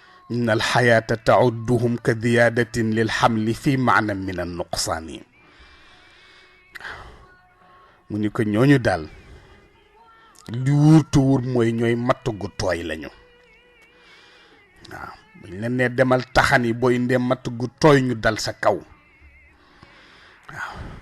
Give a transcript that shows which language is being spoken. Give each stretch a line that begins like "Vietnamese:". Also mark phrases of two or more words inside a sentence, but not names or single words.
Arabic: إن الحياة تعدهم كزيادة للحمل في معنى من النقصان
Wolof: mu ni ko ñooñu daal li wurtu wur mooy ñooy matt gu tooy lañu waaw buñ leen ne demal taxani boo indee matt gu tooy ñu dal sa kaw waaw